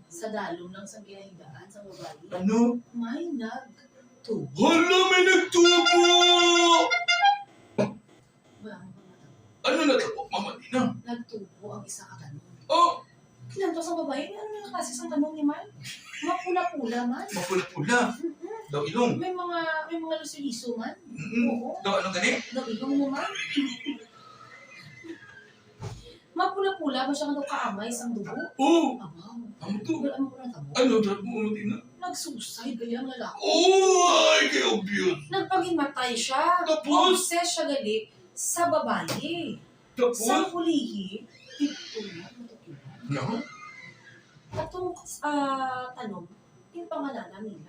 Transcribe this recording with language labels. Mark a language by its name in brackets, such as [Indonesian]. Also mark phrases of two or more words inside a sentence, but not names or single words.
[Hiligaynon] Sa dalong lang sa ginahidaan sa babae. Ano? May nagtubo. Hala, may nagtubo! Wala mo ba natapos? [Filipino] Ano na ito po, Mama Tina? [Hiligaynon] Nagtubo ang isa ka tanong. Oh, Kinanto sa babae, ano na kasi sa tanong ni Man? Mapula-pula man. mapula-pula. Daw ilong. May mga luso-liso man. Oo. Daw ano gani? Daw ilong mo man. Mapula-pula ba siya daw kaamay sa dugo? Oh, Abaw. amo to. Wala mo na tabo. Ano daw po, Mama Tina? Nagsusay gali ang lalaki. Oh, ay, kay obvious. Nagpagimatay siya. Tapos? Obsess siya gali sa babae. Tapos? Sa hulihi, ito na. No? [Filipino] Atong tanong, yung pangalanan nila.